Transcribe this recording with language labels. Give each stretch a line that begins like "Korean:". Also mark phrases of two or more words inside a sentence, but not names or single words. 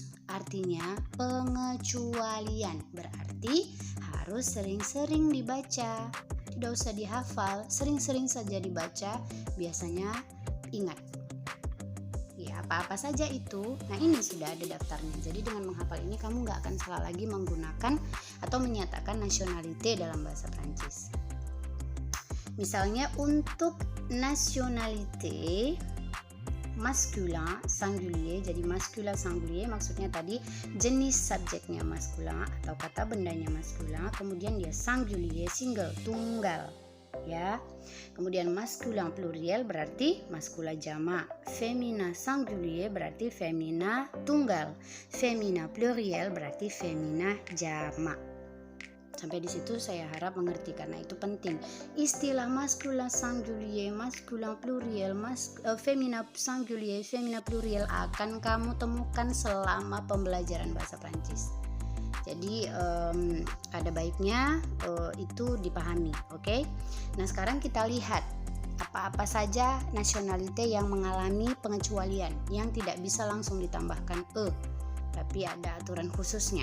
Indonesian: Artinya pengecualian, berarti harus sering-sering dibaca, tidak usah dihafal, sering-sering saja dibaca, biasanya ingat. Ya, apa-apa saja itu. Nah, ini sudah ada daftarnya. Jadi dengan menghafal ini kamu nggak akan salah lagi menggunakan atau menyatakan nationalité dalam bahasa Prancis. Misalnya untuk
French: nationalité masculin singulier,
Indonesian: jadi
French: masculin singulier
Indonesian: maksudnya tadi jenis subjeknya masculin atau kata bendanya masculin, kemudian dia singulier single tunggal ya. Kemudian
French: masculin pluriel
Indonesian: berarti maskula jamak, femina singulier berarti femina tunggal, femina pluriel berarti femina jamak. Sampai di situ saya harap mengerti karena itu penting. Istilah maskulin singulier, maskulin pluriel, femina singulier, femina pluriel akan kamu temukan selama pembelajaran bahasa Prancis. Jadi ada baiknya itu dipahami, oke? Nah, sekarang kita lihat apa-apa saja nationality yang mengalami pengecualian yang tidak bisa langsung ditambahkan E, tapi ada aturan khususnya.